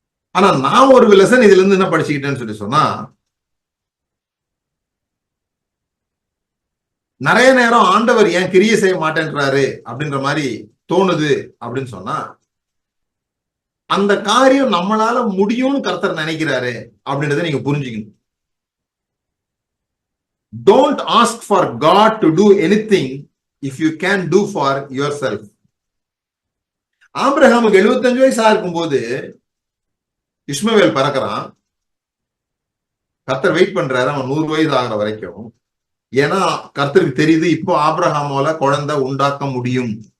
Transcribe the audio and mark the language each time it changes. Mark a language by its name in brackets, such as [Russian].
[Tamil] ஆனா நான் ஒரு லெசன் இதுல இருந்து என்ன படிச்சுக்கிட்டேன்னு சொல்லி சொன்னா, நிறைய நேரம் ஆண்டவர் ஏன் கிரியை செய்ய மாட்டேன்றாரு அப்படின்ற மாதிரி தோணுது அப்படின்னு சொன்னா, அந்த காரியம் நம்மளால முடியும்னு கர்த்தர் நினைக்கிறாரு அப்படின்றத நீங்க புரிஞ்சுக்கணும். [English] Don't ask for God to do anything if you can do for yourself. [Tamil] ஆபிரகாமுக்கு 75 வயசா இருக்கும்போது இஸ்மவேல் பறக்கிறான். கர்த்தர் வெயிட் பண்றாரு அவன் 100 வயசு ஆகிற வரைக்கும். ஏன்னா கர்த்தருக்கு தெரியுது இப்போ ஆபிரகாமால குழந்தை உண்டாக்க முடியும்.